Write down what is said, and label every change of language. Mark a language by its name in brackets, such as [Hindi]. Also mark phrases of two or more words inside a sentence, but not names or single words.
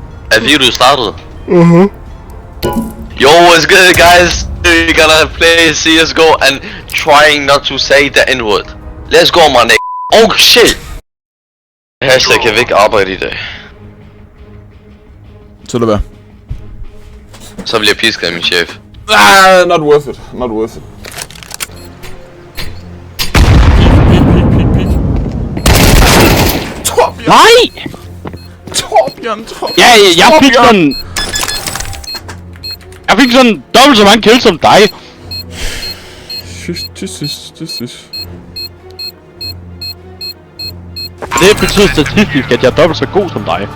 [English] Have you started? Uh-huh. Yo, what's good, guys? We're gonna play CSGO and trying not to say the N-word. Let's go, my nigga. Oh shit! Hashtag, [Danish] jeg vil ikke arbejde i dag. Så lad være. Så bliver jeg pisket af min chef. [English] Ah, not worth it. Not worth it. Peek. [Danish] Torbjørn! Nej! Torbjørn! Ja, jeg fik sådan... Jeg fik sådan dobbelt så mange kills som dig. Sys. Det betyder statistisk, at jeg er dobbelt så god som dig.